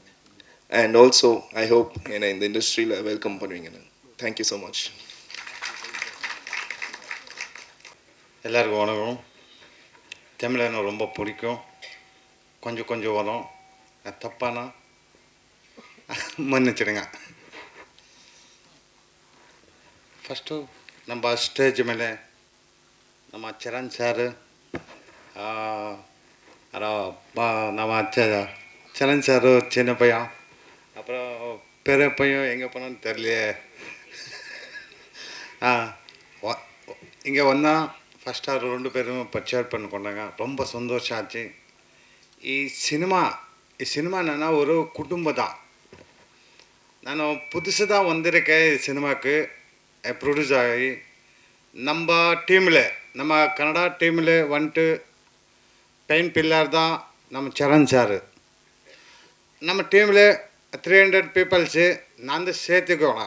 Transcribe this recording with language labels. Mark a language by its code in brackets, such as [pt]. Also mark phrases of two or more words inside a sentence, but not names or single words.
[en] and also I hope [ta] என்னை இந்த இண்டஸ்ட்ரியில் வெல்கம் பண்ணுவீங்கன்னு. [en] Thank you so much. [ta] எல்லாருக்கும் வணக்கம். தமிழ் எனக்கு ரொம்ப பிடிக்கும். கொஞ்சம் கொஞ்சம் வரும், தப்பானா மன்னிச்சிடுங்க. [kn] ಫಸ್ಟು ನಮ್ಮ ಸ್ಟೇಜ್ ಮೇಲೆ ನಮ್ಮ ಚರಣ್ [ta] சார், நம்ம சரண் சார் சின்ன பையன், அப்புறம் பெரிய பையன் எங்கே போனான்னு தெரியலையே. இங்கே வந்தால் ஃபஸ்ட் அவர் 2 பேரும் பர்ச்சேஸ் பண்ணி கொண்டாங்க. ரொம்ப சந்தோஷம் ஆச்சு. [kn] ಈ ಸಿನಿಮಾ [ta] என்னன்னா ஒரு குடும்பம் தான். நான் புதுசு தான் வந்திருக்கேன் சினிமாவுக்கு. ப்ரொடியூஸ் ஆகி நம்ம டீமில், நம்ம கன்னடா டீமில் வந்துட்டு [en] pain pillar [ta] தான் நம்ம சரண் சார். நம்ம டீமில் 300 பீப்புள்ஸு நான் தான் சேர்த்துக்கோணும்.